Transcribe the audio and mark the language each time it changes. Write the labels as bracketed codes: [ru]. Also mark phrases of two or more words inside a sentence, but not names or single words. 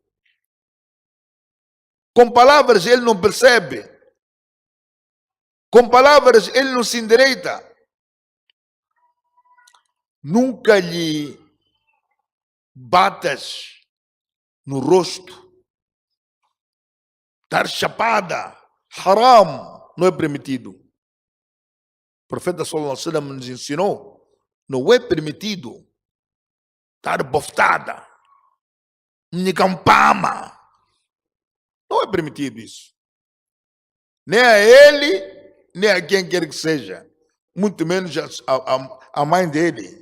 [pt] com palavras ele não percebe, com palavras ele não se endireita, nunca lhe batas no rosto. Dar chapada, haram, não é permitido. O profeta [ar] صلى الله عليه وسلم [pt] nos ensinou, não é permitido dar boftada, nicampama. Não é permitido isso. Nem a ele, nem a quem quer que seja. Muito menos a mãe dele.